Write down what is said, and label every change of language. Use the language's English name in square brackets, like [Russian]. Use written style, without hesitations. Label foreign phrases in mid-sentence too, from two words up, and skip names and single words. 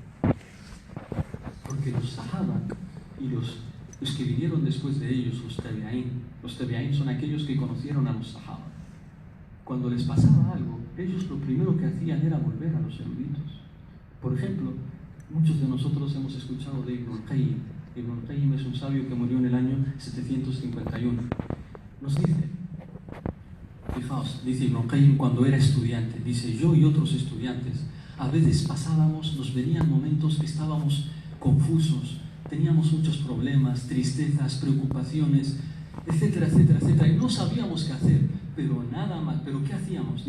[Spanish] Porque los sahaba y los que vinieron después de ellos, los tabi'in son aquellos que conocieron a los sahaba. Cuando les pasaba algo, ellos lo primero que hacían era volver a los eruditos. Por ejemplo, muchos de nosotros hemos escuchado de Ibn al-Qayyim. Ibn al-Qayyim es un sabio que murió en el año 751. Nos dice, fijaos, dice Ibn al-Qayyim cuando era estudiante, dice: yo y otros estudiantes a veces nos venían momentos que estábamos confusos, teníamos muchos problemas, tristezas, preocupaciones, etcétera, etcétera, etcétera, y no sabíamos qué hacer, pero nada más. ¿Pero qué hacíamos?